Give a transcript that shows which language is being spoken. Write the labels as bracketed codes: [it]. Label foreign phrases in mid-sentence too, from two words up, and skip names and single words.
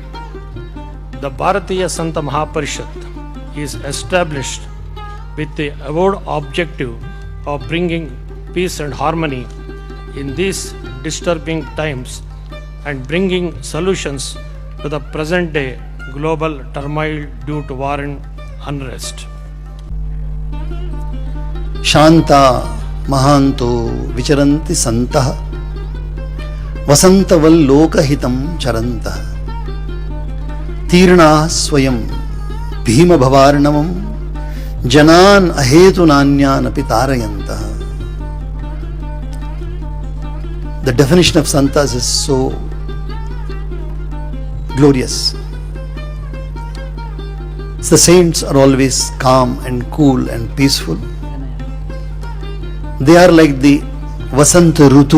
[en] The Bharatiya Santa Mahaparishat is established with the avowed objective of bringing peace and harmony in these disturbing times and bringing solutions to the present day global turmoil due to war and unrest. [sa] ಶಾಂತಾ ಮಹಾಂತೋ ವಿಚರಂತಿ ಸಂತಃ ವಸಂತವಲ್ಲೋಕಹಿತಂ ಚರಂತಃ ತೀರ್ಣಾ ಸ್ವಯಂ ಭೀಮಭವಾರ್ಣವಂ ಜನಾನ್ ಅಹೇತುನಾನ್ಯಾನಪಿ ತಾರಯಂತಃ. [en] The definition of santas is so glorious. The saints are always calm and cool and peaceful. They are like the Vasanta Rutu.